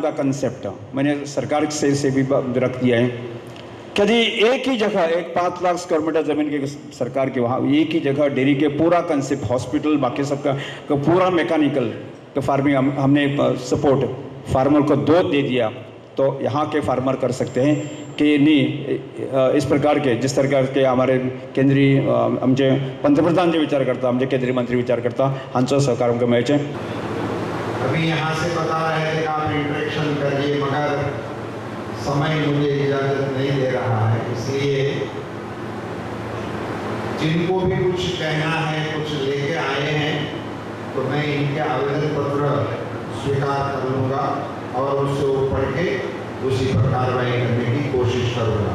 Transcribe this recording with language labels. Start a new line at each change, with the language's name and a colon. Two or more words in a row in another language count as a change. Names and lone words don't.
Hindi: का कंसेप्ट मैंने सरकार से भी रख दिया है कि यदि एक ही जगह एक 5 लाख
English: square meter
Hindi: ज़मीन की सरकार के वहाँ एक ही जगह डेयरी के पूरा कंसेप्ट हॉस्पिटल बाकी सबका पूरा मैकेनिकल का फार्मिंग हमने
English: support farmer
Hindi: को दूध दे दिया तो यहाँ के फार्मर कर सकते हैं कि नहीं इस प्रकार के जिस प्रकार के हमारे केंद्रीय
Konkani: आमचे पंतप्रधान जे विचार करता आमचे केंद्रीय मंत्री विचार करता हांचो सहकार आमकां मेळचें.
Hindi: अभी यहाँ से बता रहे थे कि आप इंट्रैक्शन करिए मगर समय मुझे इजाज़त नहीं दे रहा है. इसलिए जिनको भी कुछ कहना है कुछ लेके आए हैं तो मैं इनके आवेदन पत्र स्वीकार कर लूँगा और उससे पढ़ के उसी पर कार्रवाई करने की कोशिश करूँगा.